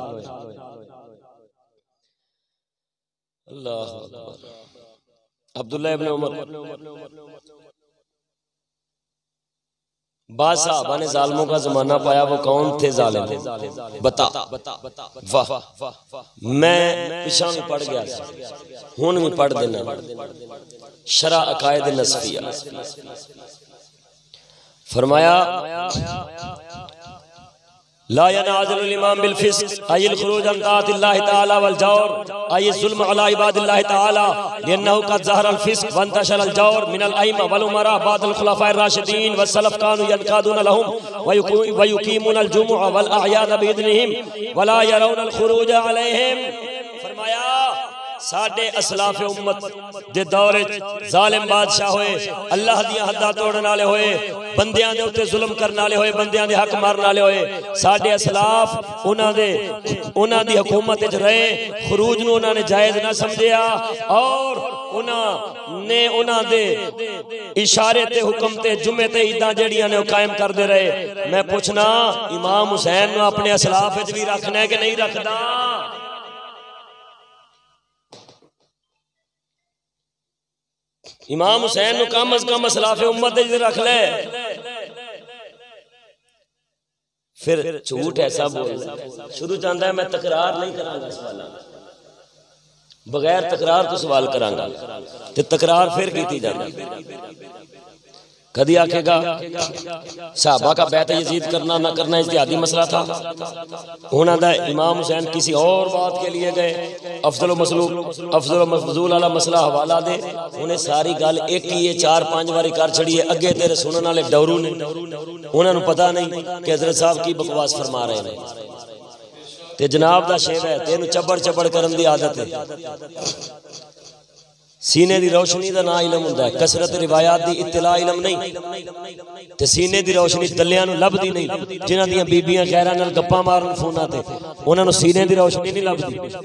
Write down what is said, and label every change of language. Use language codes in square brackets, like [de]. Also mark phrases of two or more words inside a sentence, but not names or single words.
[ur] اللہ عبداللہ ابن عمر بعد صحابہ نے ظالموں کا زمانہ پایا، وہ کون تھے ظالم بتا. [pa] واہ میں پچھا وی پڑھ گیا، ہن وی پڑھ دینا. [ar] شرح عقائد نسفیہ فرمایا لا ينعزل الإمام بالفسق أي الخروج عن طاعة الله تعالى والجور أي الظلم على عباد الله تعالى لأنه قد ظهر الفسق وانتشر الجور من الأئمة والأمراء بعد الخلفاء الراشدين والسلف كانوا ينقادون لهم ويقيمون الجمع والأعياد بإذنهم ولا يرون الخروج عليهم. [pa] فرمایا ساڈے اسلاف امت دے دور ظالم بادشاہ ہوئے، اللہ دیاں حداں توڑن والے ہوئے، بندیاں دے اتے ظلم کرن والے ہوئے، بندیاں دے حق مارن والے ہوئے. ساڈے اسلاف اوہناں دی حکومت وچ رہے، خروج نوں اوہناں نے جائز نہ سمجھیا اور اوہناں دے اشارے تے حکم تے جمعے تے عیداں جیہڑیاں نے قائم کردے رہے. میں پچھنا امام حسین نوں اپنے اسلاف وچ وی رکھنا اے کہ نہیں رکھدا? امام حسین نوں کم از کم اسلافِ امت دے رکھ لے. فیر جھوٹ ایسا بول شروع چاہتا ہے میں تکرار نہیں کراں گا سوالوں بغیر تکرار تو سوال کراں گا تے تکرار فیر کی جاتی. کدی آکھے گا [ur] صحابہ کا بیعت یزید کرنا نہ کرنا اجتہادی مسئلہ تھا، ہونا تھا امام حسین کسی اور بات کے لیے گئے، افضل مفضول والا مسئلہ [pa] حوالہ دے، اوہناں ساری گل اک ہی 4-5 واری کر چھڈی اے. اگے تیرے سننے والے ڈرو نے، اوہناں نے پتا نہیں [ur] کہ حضرت صاحب کی بکواس فرما رہے ہیں. [pa] تے جناب دا شعر اے، تینوں چبڑ چبڑ کرن دی عادت اے. سینے دی روشنی دا نہ علم ہندا اے، کثرت روایات دی اطلاع علم نہیں. تے سینے دی روشنی تلیاں نوں لبھدی نہیں۔ جنہاں دیاں بیبیاں غیراں نال گپاں مارن فوناں تے، اوہناں نوں سینے دی روشنی نہیں لبھدی.